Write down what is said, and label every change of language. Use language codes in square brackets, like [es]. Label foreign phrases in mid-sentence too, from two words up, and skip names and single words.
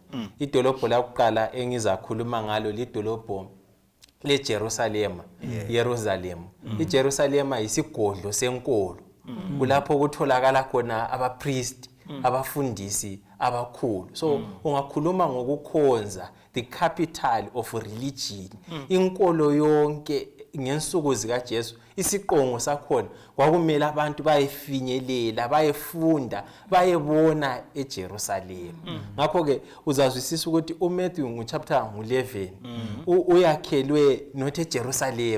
[nd] Idolobho lakuqala engizakhuluma ngalo lidolobho leJerusalem. Yerusalem. iJerusalem yisigodlo senkolo. Kulapho kutholakala khona abapriest, abafundisi abakhulu. So ungakhuluma ngokukhonza, [en] the capital of religion. [nd] Inkolo yonke ngensuku zikaJesu isiqongo sakhona kwakumele abantu bayefinyelela, bayefunda, bayebona eJerusalem. Ngakho ke uzazwisisa ukuthi uMateyu ngochapter 11 uyakhelwe not eJerusalem.